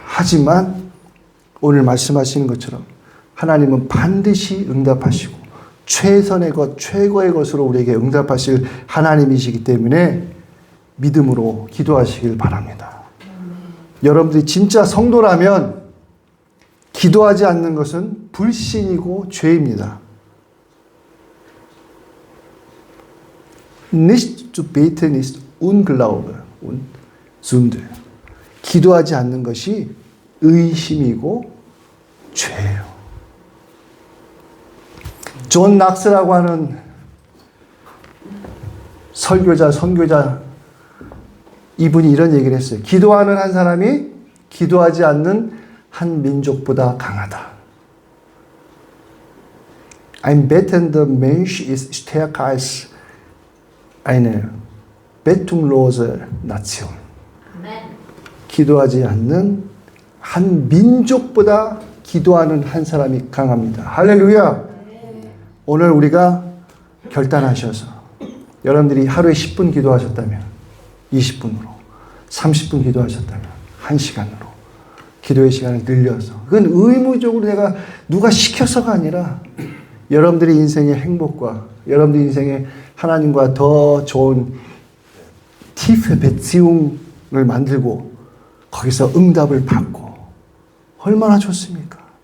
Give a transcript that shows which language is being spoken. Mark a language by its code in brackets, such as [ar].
[ko] 하지만 오늘 말씀하시는 것처럼 하나님은 반드시 응답하시고 최선의 것, 최고의 것으로 우리에게 응답하실 하나님이시기 때문에 믿음으로 기도하시길 바랍니다. 여러분들이 진짜 성도라면 기도하지 않는 것은 불신이고 죄입니다. [de] Nicht zu beten ist Unglaube und Sünde. [ko] 기도하지 않는 것이 의심이고 죄예요. 존 낙스라고 하는 선교자 이분이 이런 얘기를 했어요. 기도하는 한 사람이 기도하지 않는 한 민족보다 강하다. [de] Ein betender Mensch ist stärker als eine bettunglose Nation. [ko] 기도하지 않는 한 민족보다 기도하는 한 사람이 강합니다. 할렐루야. 오늘 우리가 결단하셔서 여러분들이 하루에 10분 기도하셨다면 20분으로 30분 기도하셨다면 1시간으로 기도의 시간을 늘려서 그건 의무적으로 내가 누가 시켜서가 아니라 여러분들의 인생의 행복과 여러분들 인생의 하나님과 더 좋은 [de] tiefe Beziehung [ko] 을 만들고 거기서 응답을 받고 얼마나 좋습니까?